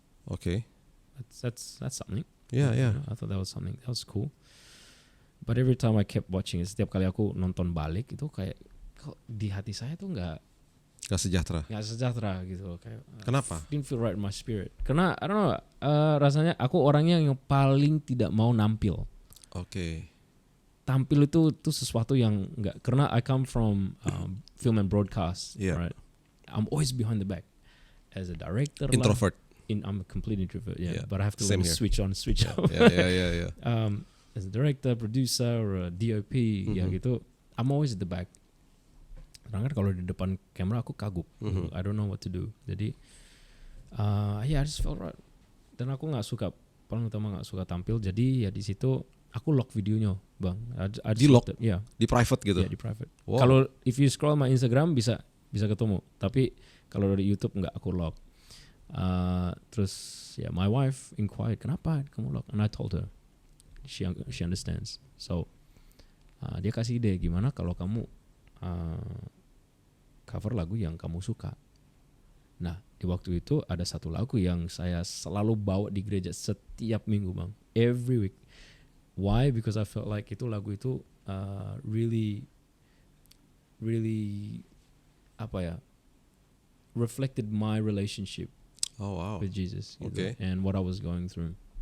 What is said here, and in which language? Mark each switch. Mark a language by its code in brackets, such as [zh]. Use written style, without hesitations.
[en] okay, that's something. Yeah. I thought that was something. That was cool. But every time I kept watching it, [id] setiap kali aku nonton balik itu kayak kok di hati saya tuh nggak sejahtera gitu kayak. Kenapa? [en] Didn't feel right in my spirit. [id] Karena [en] I don't know, [id] rasanya aku orangnya yang paling tidak mau nampil. Oke. Tampil itu sesuatu yang nggak, karena [en] I come from film and broadcast, right? I'm always behind the back as a director. Introvert. I'm a complete introvert, but I have to switch on, switch off. Yeah. As a director, producer, or a DOP, [id] ya gitu, [en] I'm always at the back. [id] Karena kalau di depan kamera aku kagum, [en] I don't know what to do. [id] Jadi, [en] I just felt right. [id] Dan aku paling utama nggak suka tampil. Jadi ya di situ aku lock videonya, bang. Di lock? Ya. Di private gitu? Ya di private. Wow. Kalau [en] if you scroll my Instagram [id] bisa ketemu. Tapi kalau dari YouTube nggak, aku lock. Terus ya [en] my wife inquired, [id] kenapa kamu lock? [en] And I told her. She understands. [id] So dia kasih ide, gimana kalau kamu cover lagu yang kamu suka. Nah di waktu itu ada satu lagu yang saya selalu bawa di gereja setiap minggu, bang. [en] Every week. Why? Because I felt like [id] lagu itu [en] really reflected my relationship with Jesus, gitu, and what I was going through.